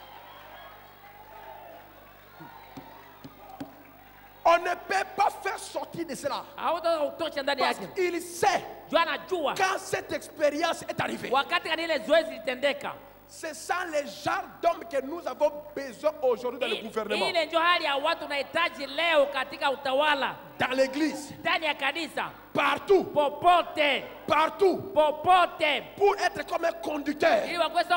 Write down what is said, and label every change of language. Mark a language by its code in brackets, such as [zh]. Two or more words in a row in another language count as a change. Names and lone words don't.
[fr] On ne peut pas faire sortir sortir de cela. [sw] Hautaweza kutosha ndani [fr] Parce [sw] yake. [fr] qu'il sait [sw] Juu anajua [fr] quand cette expérience est arrivée. [sw] wakati kani ile zoezi litendeka. [fr] C'est ça le genre d'homme que nous avons besoin aujourd'hui dans le gouvernement. [sw] Ile ndio hali ya watu tunahitaji leo katika utawala, [fr] Dans l'église. [sw] ndani ya kanisa, [fr] Partout. [sw] popote [fr] Partout. [sw] popote, [fr] Pour être comme un conducteur. [sw] ili wakwesa